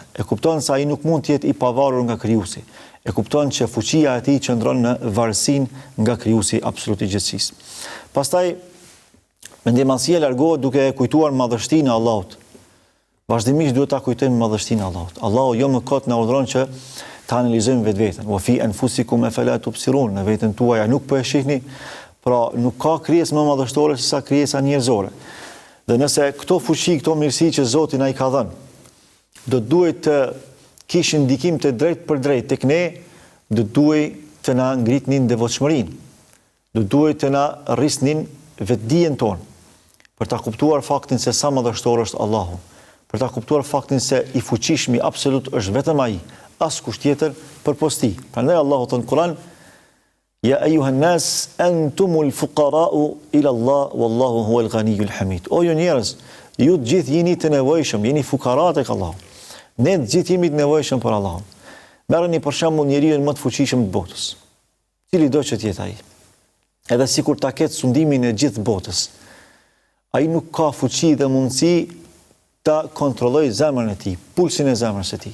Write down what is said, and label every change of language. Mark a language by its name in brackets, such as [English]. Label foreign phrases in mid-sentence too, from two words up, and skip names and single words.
[Albanian] E kupton se ai nuk mund të jetë i pavarur nga Krijuesi. E kupton që fuqia e tij qëndron në varësinë nga Krijuesi absolut i gjithësisë. Pastaj mendjemasia largohet duke e kujtuar madhështinë e Allahut. Vazhdimisht duhet ta kujtojmë madhështinë e Allahut. Allahu jo më kot na urdhëron që ta analizojmë vetveten. [Arabic] وفي أنفسكم أفلا تبصرون, [Albanian] në veten tuaja nuk po e shihni, pra nuk ka krijesë më madhështore se sa krijesa njerëzore. Dhe nëse këto fuqi, këto mirësi që Zoti na i ka dhënë, do duhet të kishin ndikim të drejtë për drejtë tek ne, do duhet të na ngritnin devotshmërinë. Do duhet të na rrisnin vetdijen tonë, për ta kuptuar faktin se sa madhështor është Allahu, për ta kuptuar faktin se i fuqishmi absolut është vetëm ai, askush tjetër përpos tij. Prandaj Allahu thon në Kur'an: [Arabic] "يا أيها الناس أنتم الفقراء إلى الله والله هو الغني الحميد." [Albanian] O ju njerëz, Ju të gjithë jeni të nevojshëm, jeni fukarat tek Allahu. Ne të gjithë jemi të nevojshëm për Allahun. Merrni për shembull njeriu më të fuqishëm të botës. Cili do që të jetë ai. Edhe sikur ta ketë sundimin e gjithë botës. Ai nuk ka fuqi dhe mundësi ta kontrollojë zemrën e tij, pulsin e zemrës së tij.